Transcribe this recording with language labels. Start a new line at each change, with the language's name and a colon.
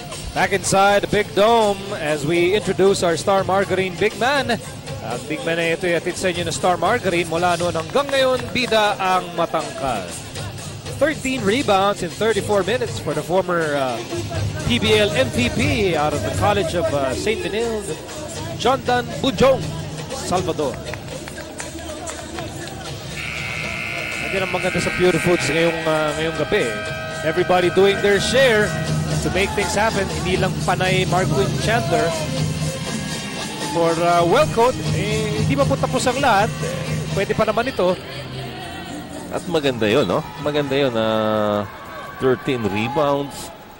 English: Back inside the big dome as we introduce our Star Margarine big man.
Filipino: Ang big man na ito ay atid sa inyo na Star Margarine mula noon hanggang ngayon, bida ang matangkad.
English: 13 rebounds in 34 minutes for the former PBL MVP out of the College of St. Benilde, Jondan Bujong, Salvador.
Filipino: Hindi ang maganda sa Purefoods ngayong gabi.
English: Everybody doing their share to make things happen.
Filipino: Hindi lang panay Marquin Chandler. For Wellcoat, hindi pa po tapos ang lahat. Pwede pa naman ito. At maganda yun, no? Maganda yun na 13 rebounds.